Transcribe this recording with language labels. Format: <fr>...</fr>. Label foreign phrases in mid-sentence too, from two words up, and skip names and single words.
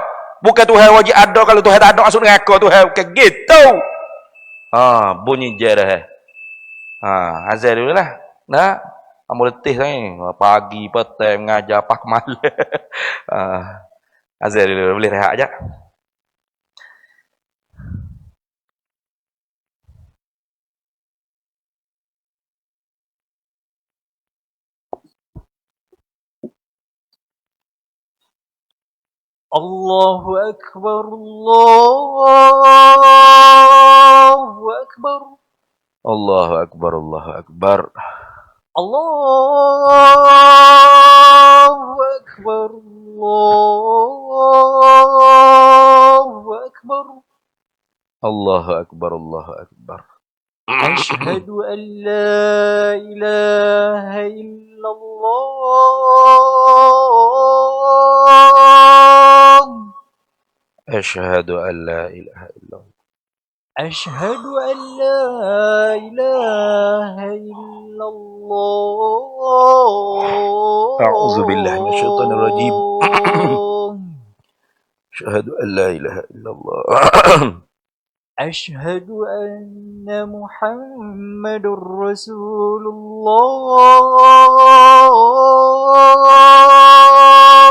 <ms>Bukan Tuhan wajib ada kalau Tuhan tak ada masuk neraka Tuhan bukan gitu. Bunyi je dah. Azal dulu lah. Ambil letih ni. Pagi, petang, mengajar, pak malam. Azal dulu. Boleh rehat je.</ms> <ar>الله أكبر، الله أكبر. الله أكبر، الله أكبر. الله أكبر، الله أكبر. الله أكبر، الله أكبر. أشهد أن لا إله إلا الله. أشهد أن لا إله إلا الله. أشهد أن لا إله إلا الله. أعوذ بالله من الشيطان الرجيم. أشهد أن لا إله إلا الله. أشهد أن محمد رسول الله.</ar>